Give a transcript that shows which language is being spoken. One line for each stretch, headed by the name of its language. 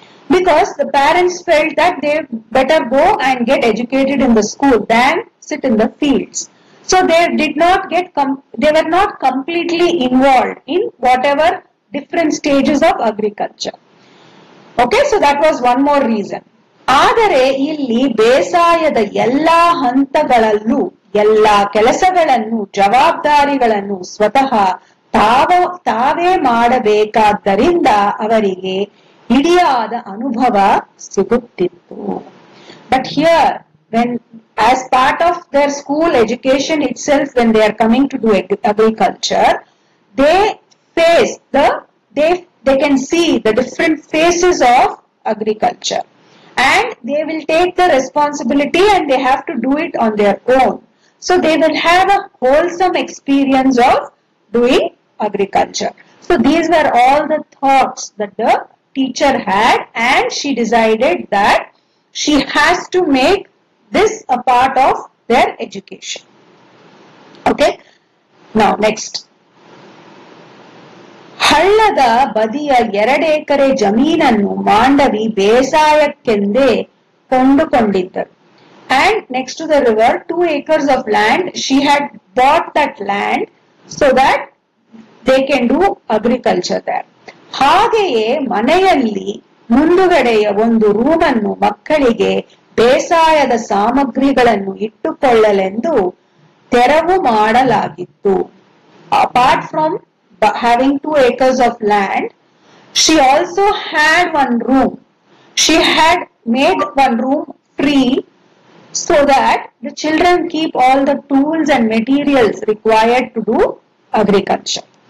English: because the parents felt that they better go and get educated in the school than sit in the fields. So they did not get, they were not completely involved in whatever different stages of agriculture. Okay, so that was one more reason.
Kannada: ಆದರೆ ಇಲ್ಲಿ ಬೇಸಾಯದ ಎಲ್ಲಾ ಹಂತಗಳಲ್ಲೂ ಎಲ್ಲಾ ಕೆಲಸಗಳನ್ನು ಜವಾಬ್ದಾರಿಗಳನ್ನು ಸ್ವತಃ ತಾವೇ ಮಾಡಬೇಕಾದ್ದರಿಂದ ಅವರಿಗೆ ಹಿಡಿಯಾದ ಅನುಭವ ಸಿಗುತ್ತಿತ್ತು.
English: But here, when as part of their school education itself, when they are coming to do agriculture, they face they can see the different phases of agriculture, and they will take the responsibility and they have to do it on their own. So they will have a wholesome experience of doing agriculture. So these were all the thoughts that the teacher had, and she decided that she has to make this a part of their education. Okay, now next.
Kannada: ಹಳ್ಳದ ಬದಿಯ 2 ಎಕರೆ ಜಮೀನನ್ನು Mandavi ಬೇಸಾಯಕ್ಕೆಂದೇ ಕೊಂಡುಕೊಂಡಿದ್ದರು.
English: And next to the river, 2 acres of land, she had bought that land so that they can do agriculture there.
Kannada: ಹಾಗೆಯೇ ಮನೆಯಲ್ಲಿ ಮುಂದುಗಡೆಯ ಒಂದು ರೂಮನ್ನು ಮಕ್ಕಳಿಗೆ ಬೇಸಾಯದ ಸಾಮಗ್ರಿಗಳನ್ನು ಇಟ್ಟುಕೊಳ್ಳಲೆಂದು ತೆರವು ಮಾಡಲಾಗಿತ್ತು.
English: Apart from having 2 acres of land, she also had one room. She had made one room free so that the children keep all the tools and materials required to do agriculture.